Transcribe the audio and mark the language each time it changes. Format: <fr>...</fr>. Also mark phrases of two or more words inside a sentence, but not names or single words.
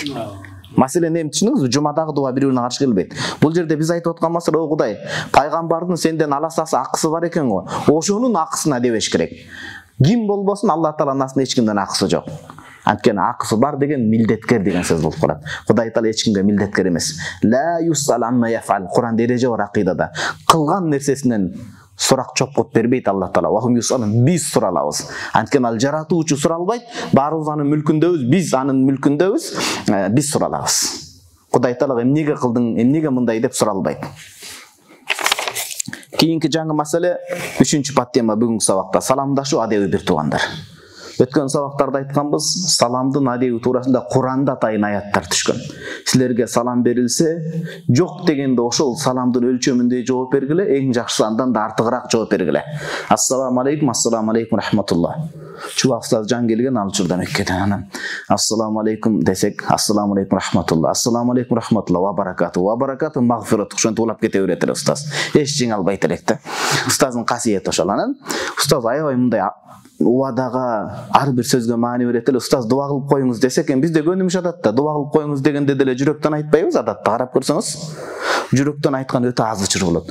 <ky>Маселени эми түшүнүңүзбү? Жумадагы дуа бири-бирине каршы келбейт. Бул жерде биз айтып аткан маселе: "О Кудай, пайгамбардын сенден аласасы акысы бар экен го. Ошонун акысына дебеш керек." Ким болбосун Алла Тааланын астында эч кимден акысы жок. Анткени акысы бар деген милдеткер деген сөз болуп калат. Кудай Таала эч кимге милдеткер эмес.</ky> <ar>لا يسأل عما يفعل.</ar> <ky>Куранда эреже бар акыйдада. Кылган нерсесинен сурак чопкот бербейт Алла Таала.</ky> <ar>وهم يسألون,</ar> <ky>биз суралабыз. Анткени ал жаратуучу суралбайт, баарыбыз анын мүлкүндөбүз, биз анын мүлкүндөбүз, биз суралабыз. Кудай Таалага эмнеге кылдың, эмнеге мындай деп суралбайт. Кийинки жаңы маселе 3-чү подтема бүгүнкү сабакта саламдашуу адеби бир туугандар. Өткөн сабактарда айтканбыз, саламдын адеби туурасында Куранда атайын аяттар түшкөн. Силерге салам берилсе, жок дегенде ошол саламдын өлчөмүндөй жооп бергиле, эң жакшысы андан да артыгыраак жооп бергиле.</ky> <ar>السلام عليكم ورحمة الله.</ar> <ky>Чубак устаз жан келген ал учурда Меккеден анан</ky> <ar>السلام عليكم</ar> <ky>десек,</ky> <ar>السلام عليكم ورحمة الله، السلام عليكم ورحمة الله وبركاته مغفرة</ar> <ky>ошентип улап кете берет эле устаз. Эч жеңалбайт элек да. Устаздын касиети ошол. Анан устаз аябай мындай убадага ар бир сөзгө маани берет эле. Устаз дуа кылып коюңуз десе экен, бизде көнүмүш адатта дуа кылып коюңуз дегенде деле жүрөктөн айтпайбыз адатта. Карап көрсөңүз, жүрөктөн айткан өтө аз ычыр болот.</ky>